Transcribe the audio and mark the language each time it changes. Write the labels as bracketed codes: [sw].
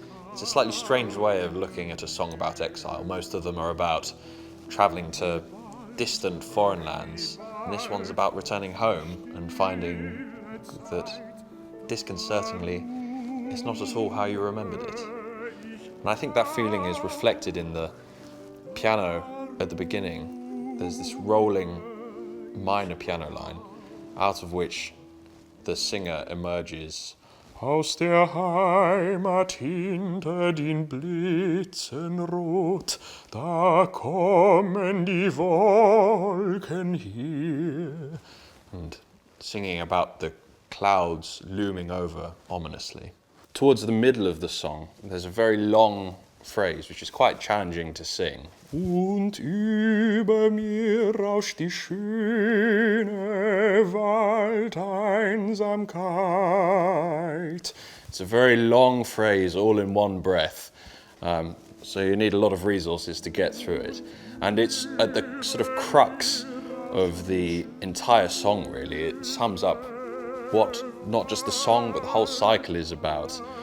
[en] It's a slightly strange way of looking at a song about exile. Most of them are about traveling to distant foreign lands, and this one's about returning home and finding that, disconcertingly, it's not at all how you remembered it. And I think that feeling is reflected in the piano at the beginning. There's this rolling minor piano line, out of which the singer emerges. [de] Aus der Heimat hinter den Blitzen rot, da kommen die Wolken hier. [en] And singing about the clouds looming over ominously. Towards the middle of the song, there's a very long phrase, which is quite challenging to sing. [de] Und über mir rauscht die schöne Waldeinsamkeit. [en] It's a very long phrase, all in one breath. So you need a lot of resources to get through it. And it's at the sort of crux of the entire song, really. It sums up what not just the song, but the whole cycle is about.